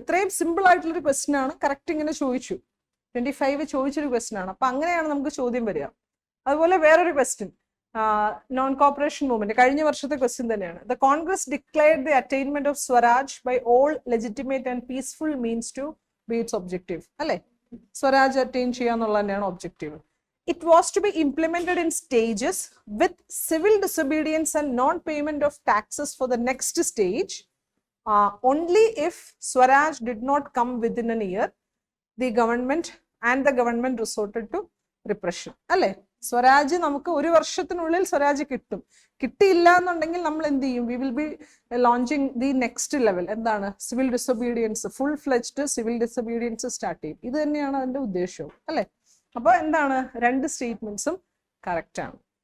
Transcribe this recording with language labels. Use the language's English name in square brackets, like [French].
[Malayalam] ഇത്രയും സിമ്പിൾ ആയിട്ടുള്ളൊരു ക്വസ്റ്റ്യൻ ആണ്. കറക്റ്റ് ഇങ്ങനെ ചോദിച്ചു. 25 ചോദിച്ചൊരു ക്വസ്റ്റ്യൻ ആണ്. അപ്പൊ അങ്ങനെയാണ് നമുക്ക് ചോദ്യം വരിക. അതുപോലെ വേറൊരു ക്വസ്റ്റ്യൻ, നോൺ കോപ്പറേഷൻ മൂവ്മെന്റ്, കഴിഞ്ഞ വർഷത്തെ ക്വസ്റ്റ്യൻ തന്നെയാണ്. [English] The Congress declared the attainment of Swaraj by all legitimate and peaceful means to be its objective. [Malayalam] അല്ലെ, സ്വരാജ് അറ്റൈൻ ചെയ്യാന്നുള്ള തന്നെയാണ് objective. [English] It was to be implemented in stages with civil disobedience and non-payment of taxes for the next stage. Only if Swaraj did not come within a year, the government resorted to repression. [Malayalam] അല്ലേ, സ്വരാജ് നമുക്ക് ഒരു വർഷത്തിനുള്ളിൽ സ്വരാജ് കിട്ടും. കിട്ടിയില്ല എന്നുണ്ടെങ്കിൽ നമ്മൾ എന്ത് ചെയ്യും? [English] We will be launching the next level. [Malayalam] എന്താണ്? Civil disobedience, full fledged civil disobedience start ചെയ്യും. ഇത് തന്നെയാണ് അതിന്റെ ഉദ്ദേശവും. അല്ലെ. അപ്പൊ എന്താണ്? രണ്ട് സ്റ്റേറ്റ്മെന്റ്സും കറക്റ്റ് ആണ്.